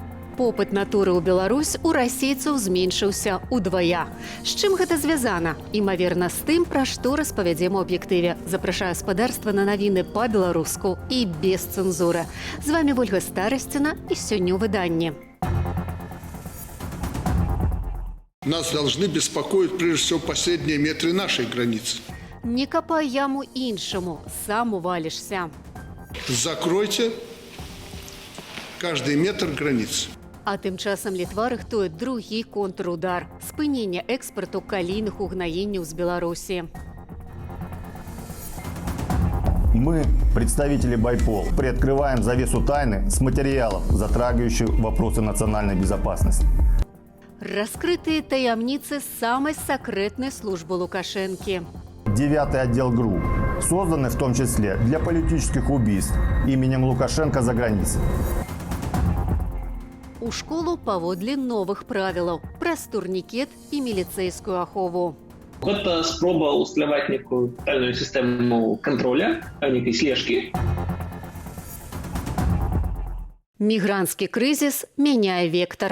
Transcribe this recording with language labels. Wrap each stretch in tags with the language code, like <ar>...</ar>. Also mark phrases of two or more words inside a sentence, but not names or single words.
<be>Попыт на туры ў Беларусь у расейцаў зменшыўся ўдвая. З чым гэта звязана? Імаверна з тым, пра што распавядзем у аб'ектыве. Запрашаю спадарства на навіны па-беларуску і без цэнзуры. З вами Ольга Старасціна і сёння ў выданні.</be> <ru>Нас должны беспокоить прежде всего последние метры нашей границы.</ru> <be>Не капай яму іншаму, сам увалишься.</be> <ru>Закройте каждый метр границы.</ru> <be>А тым часам Літва рыхтуе другі контрудар – спынення экспарту калійных угнаенняў з Беларусі.</be> <ru>Мы, представители Байпол, приоткрываем завесу тайны с материалов, затрагивающих вопросы национальной безопасности. Раскрытые таямницы самой секретной службы Лукашенки. 9-й отдел ГРУ, созданный в том числе для политических убийств именем Лукашенко за границей.</ru> <be>У школу паводле новых правілаў праз турнікет і міліцэйскую ахову. Гэта спроба усталяваць некую тотальную сістэму контроля, некай слежкі. Мігранцкі крызіс мяняе вектар.</be>